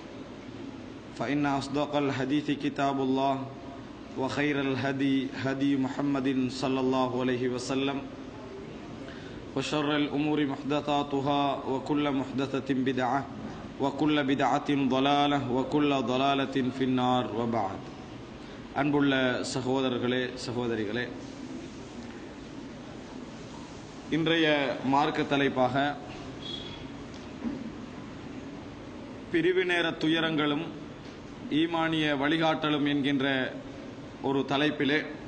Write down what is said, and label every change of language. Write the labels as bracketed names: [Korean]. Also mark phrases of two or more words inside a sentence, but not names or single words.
[Arabic] فإن أصدق الحديث كتاب الله، وخير الهدي هدي محمد صلى الله عليه وسلم، وشر الأمور محدثاتها، وكل محدثة بدعة، وكل بدعة ضلالة، وكل ضلالة في النار. وبعد. [Tamil] அன்புள்ள சகோதரர்களே சகோதரிகளே, இன்றைய மார்க்க தலைப்பாக பிரிவினேர துயரங்களும் ஈமானிய வழிகாட்டலும் என்கின்ற ஒரு தலைப்பிலே